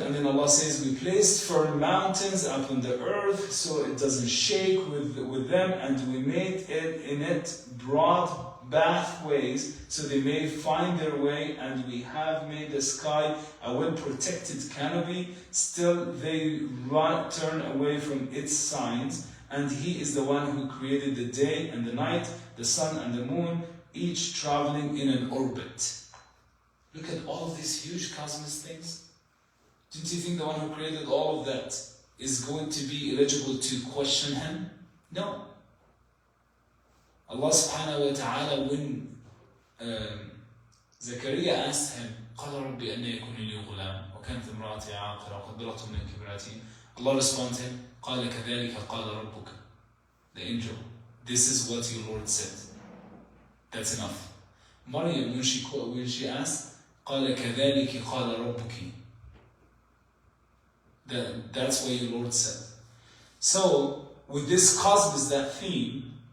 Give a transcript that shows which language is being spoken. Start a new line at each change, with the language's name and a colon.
English: And then Allah says, we placed firm mountains upon the earth so it doesn't shake with them, and we made in it broad pathways so they may find their way, and we have made the sky a well-protected canopy, still they turn away from its signs, and He is the one who created the day and the night, the sun and the moon, each traveling in an orbit. Look at all of these huge cosmos things. Didn't you think the one who created all of that is going to be eligible to question Him? No. Allah subhanahu wa ta'ala, when Zakaria asked him,
Arabic: قَالَ رَبِّ أَنَّ يَكُنِ لِي غُلَامٌ وَكَانَتْ امْرَأَتِي عَاقِرًا وَقَدْ بَلَغْتُ مِنَ الْكِبْرِ.
English: Allah responded,
Arabic: قَالَ كَذَلِكَ قَالَ رَبُّكَ.
English: The angel, this is what your Lord said. That's enough. Maryam, when she asked,
Arabic: قَالَ كَذَلِكَ قَالَ رَبُّكِ.
English: That's what your Lord said. So, with this cosmos, that theme,